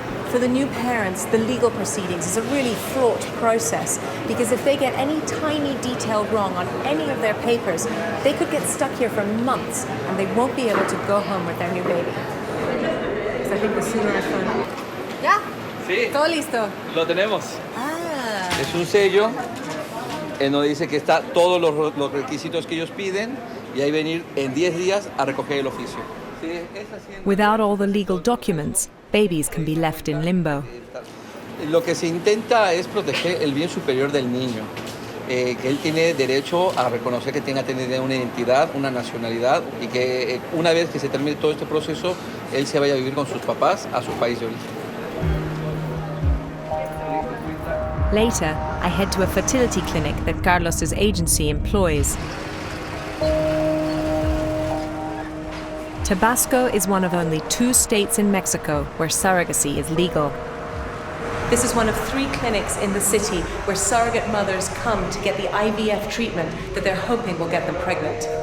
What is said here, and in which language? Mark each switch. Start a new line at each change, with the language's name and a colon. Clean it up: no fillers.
English: For the new parents, the legal proceedings is a really fraught process because if they get any tiny detail wrong on any of their papers, they could get stuck here for months and they won't be able to go home with their new baby. So I think the sooner I find...
Spanish: ¿Ya? Sí. ¿Todo listo? Lo tenemos. Ah. Es un sello en donde dice que está todos los requisitos que ellos piden y ahí venir en 10 días a recoger el oficio. Sí, es así.
English: Without all the legal documents, babies can be left in limbo.
Spanish: Lo que se intenta es proteger el bien superior del niño, que él tiene derecho a reconocer que tenga una identidad, una nacionalidad y que una vez que se termine todo este proceso, él se vaya a vivir con sus papás a su país de origen.
English: Later, I head to a fertility clinic that Carlos's agency employs. Tabasco is one of only 2 states in Mexico where surrogacy is legal. This is one of 3 clinics in the city where surrogate mothers come to get the IVF treatment that they're hoping will get them pregnant.